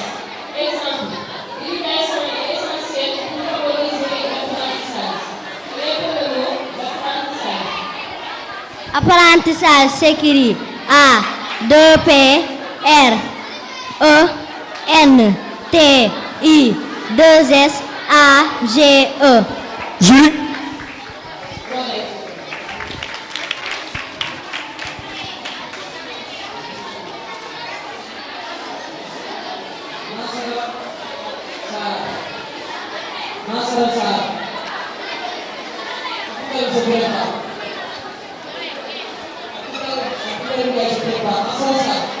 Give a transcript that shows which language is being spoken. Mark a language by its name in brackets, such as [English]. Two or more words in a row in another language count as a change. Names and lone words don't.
[French] Exemple, l'éducation est essentielle pour favoriser l'apprentissage. Répétez le mot d'apprentissage. Apprentissage s'écrit A. 2 P. R. E. N. T. I. 2 S. A. G. E. Julie. Correct. Nasara Sarr. Abdoulaye se prépare. Abdoulaye se prépare. Nasara Sarr.